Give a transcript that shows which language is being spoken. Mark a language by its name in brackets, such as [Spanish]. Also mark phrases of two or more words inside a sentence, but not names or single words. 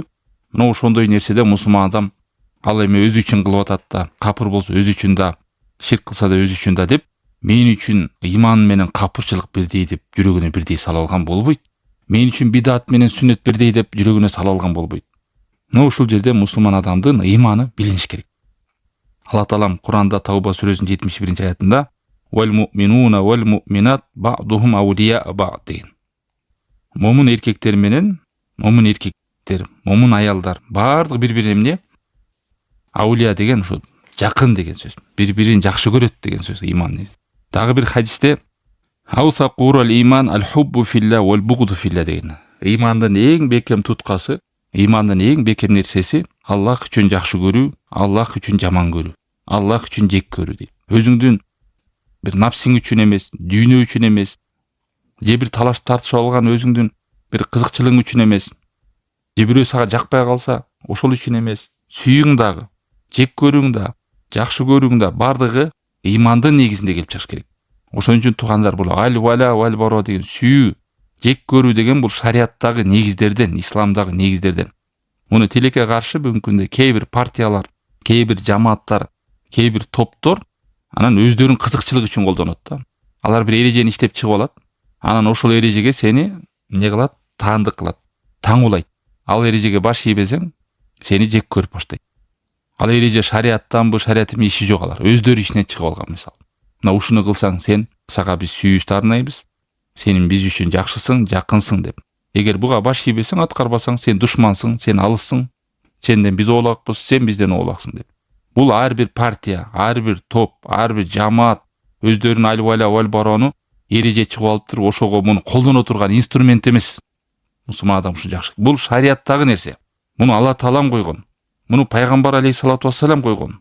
[Kyrgyz] Мына ошондой нерседе мусулман адам ал эми өзү үчүн кылып атат да, капыр болсо өзү үчүн да, ширк кылса да өзү үчүн да деп, мен үчүн ыйман менен капырчылык бирдей деп жүрөгүнө бирдей салып алган болбойт. Мен үчүн бидат менен сүннөт бирдей деп жүрөгүнө салып алган болбойт. Мына ушул жерде мусулман адамдын ыйманы билиниш керек. Алла таалам Куранда Тауба сүрөсүнүн 71-аятында [Arabic] "والمؤمنون والمؤمنات بعضهم أولياء بعض" [Kyrgyz] деген. Момун эркектер менен момун аялдар бардык бири-бирине эмне? Аулия деген ушу жакын деген сөз. Бири-бирин жакшы көрөт деген сөз ыйман. Дагы бир хадисте [Arabic] "أوثق عرى الإيمان الحب في الله والبغض في الله" [Kyrgyz] деген. Ыймандын эң бекем туткасы, ыймандын эң бекем нерсеси Аллах үчүн жакшы көрүү, Аллах үчүн жаман көрүү, Аллах үчүн жек көрүү дейт. Өзүңдүн бир напсиң үчүн эмес, дүйнө үчүн эмес, же бир талаш тартышып алган өзүңдүн бир кызыкчылыгың үчүн эмес, же бирөө сага жакпай калса, ошол үчүн эмес. Сүйүң дагы, жек көрүүң да, жакшы көрүүң да бардыгы ыймандын негизинде келип чыгыш керек. Ошон үчүн туугандар бул [Arabic] الولاء والبراء [Kyrgyz] деген сүйүү, жек көрүү деген бул шариаттагы негиздерден, исламдагы негиздерден. Муну тилекке каршы бүгүнкү күндө кээ бир партиялар, кээ бир жамааттар, кээ бир топтор анан өздөрүнүн кызыкчылыгы үчүн колдонот да. Алар бир эрежени иштеп чыгып алат. Анан ошол эрежеге сени эмне кылат? таандык кылат, таңуулайт. Ал эрежеге баш ийбесең, сени жек көрүп баштайт. Ал эреже шариаттанбы, шарият эми иши жок алар. Өздөрү ишинен чыгып алган мисал. Мына ушуну кылсаң сен, сага биз сүйүүбүздү арнайбыз. Сенин биз үчүн жакшысың, жакынсың деп. Эгер буга баш ийбесең, аткарбасаң, сен душмансың, сен алыссың. Сенден биз оолакпыз, сен бизден оолаксың деп. Бул ар бир партия, ар бир топ, ар бир жамаат өздөрүнүн алып барууну эреже чыгып алып туруп, ошого муну колдоно турган инструмент эмес. Мусулман адам ушу жакшы. Бул шариаттагы нерсе. Муну Алла Таалам койгон. Муну пайгамбар [Arabic] عليه الصلاة والسلام [Kyrgyz] койгон.